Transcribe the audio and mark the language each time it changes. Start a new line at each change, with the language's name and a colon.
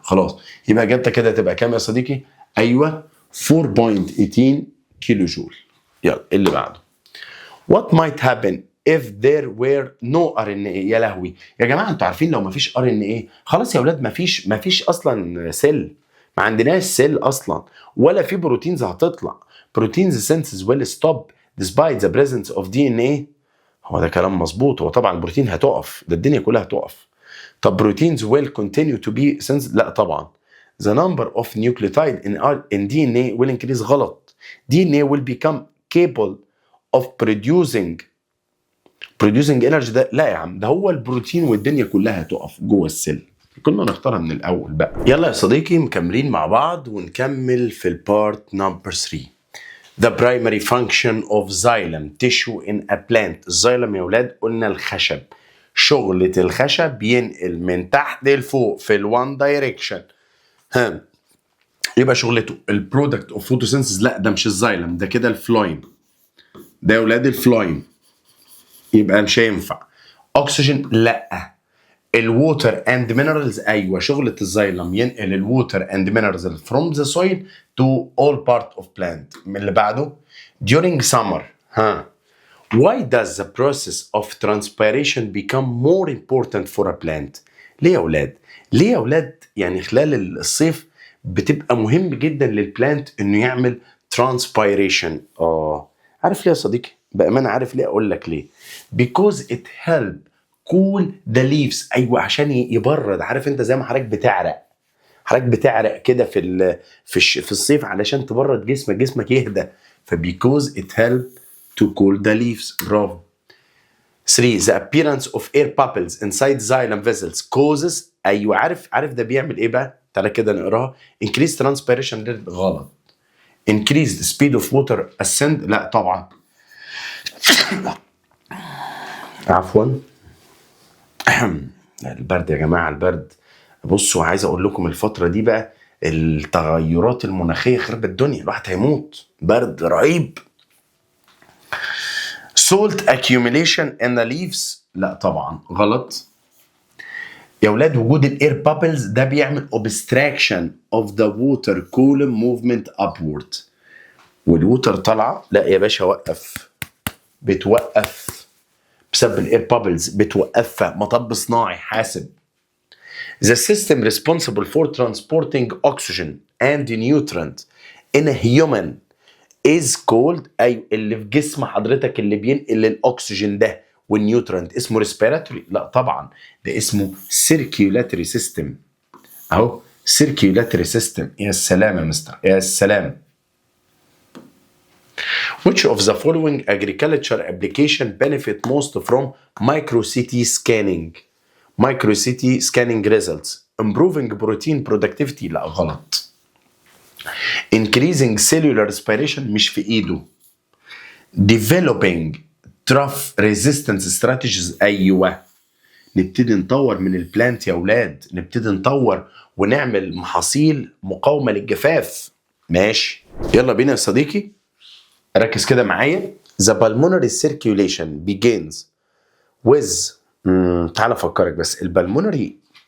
Arabic: خلاص، يبقى اجابتك كده تبقى كام يا صديقي؟ ايوه 4.18 كيلو جول. يلا اللي بعده.
English: What might happen if there were no RNA؟
Arabic: يا لهوي يا جماعه، انتوا عارفين لو مفيش RNA خلاص يا اولاد، مفيش اصلا سيل، ما عندناش سيل اصلا، ولا في بروتينز هتطلع.
English: Proteins synthesis will stop despite the presence of DNA.
Arabic: هو ده كلام مظبوط، هو طبعا البروتين هتقف، ده الدنيا كلها هتقف.
English: طب proteins will continue to be synthesis؟
Arabic: لا طبعا.
English: The number of nucleotide in DNA will increase.
Arabic: غلط.
English: DNA will become capable of producing energy.
Arabic: ده لا يا عم، ده هو البروتين والدنيا كلها هتقف جوه السيل. كنا نختارها من الاول بقى. يلا يا صديقي مكملين مع بعض ونكمل في البارت نمبر 3.
English: The primary function of xylem tissue in a plant.
Arabic: الزايلم يا ولاد قلنا الخشب، شغلة الخشب ينقل من تحت لفوق في الوان دايركشن. ها، يبقى شغلته البرودكت اوف فوتوسينثيز. لا ده مش الزايلم، ده كده الفلويم، ده يا ولاد الفلويم، يبقى مش هينفع. اكسجين لا. الووتر اند مينرالز، ايوه شغله الزايلم ينقل الووتر اند مينرالز
English: from the soil to all part of plant.
Arabic: من اللي بعده
English: during summer.
Arabic: ها،
English: why does the process of transpiration become more important for a plant؟
Arabic: ليه يا اولاد؟ ليه يا اولاد يعني خلال الصيف بتبقى مهم جدا للبلانت انه يعمل transpiration؟ عارف ليه يا صديقي؟ بأمانة عارف ليه؟ اقول لك ليه.
English: because it help cool the leaves.
Arabic: ايوه عشان يبرد. عارف انت زي ما حضرتك بتعرق، حضرتك بتعرق كده في الصيف علشان تبرد جسمك يهدى.
English: فبيكوز it help to cool the leaves.
Arabic: برافو. 3.
English: the appearance of air bubbles inside xylem vessels causes.
Arabic: ايوه عارف ده بيعمل ايه بقى؟ تعالى كده نقراها.
English: increase transpiration rate.
Arabic: غلط.
English: increase the speed of water ascend.
Arabic: لا طبعا. عفوا. البرد يا جماعه، البرد. بصوا عايز اقول لكم الفتره دي بقى التغيرات المناخيه خربت الدنيا، الواحد هيموت، برد رهيب.
English: salt accumulation in the leaves.
Arabic: لا طبعا غلط يا اولاد. وجود الاير بابلز ده بيعمل
English: obstruction of the water column movement upward.
Arabic: والووتر طالعه، لا يا باشا وقف، بتوقف بسبب الاير بابلز، بتوقفها. مطب صناعي، حاسب.
English: The system responsible for transporting oxygen and nutrient in a human is called.
Arabic: أي اللي في جسم حضرتك اللي بينقل الأكسجين ده والنيوترنت اسمه respiratory؟ لا طبعا، ده اسمه
English: circulatory system. أهو circulatory system.
Arabic: يا سلام يا مستر، يا سلام.
English: Which of the following agriculture application benefit most from micro-CT scanning؟ micro-CT scanning results. improving protein productivity.
Arabic: لا غلط.
English: increasing cellular respiration
Arabic: مش في ايده.
English: developing trough resistance strategies.
Arabic: ايوه نبتدي نطور من البلانت يا اولاد، نبتدي نطور ونعمل محاصيل مقاومه للجفاف. ماشي، يلا بينا يا صديقي ركز كده معايا.
English: the pulmonary circulation begins with
Arabic: تعال افكرك بس. البلمونري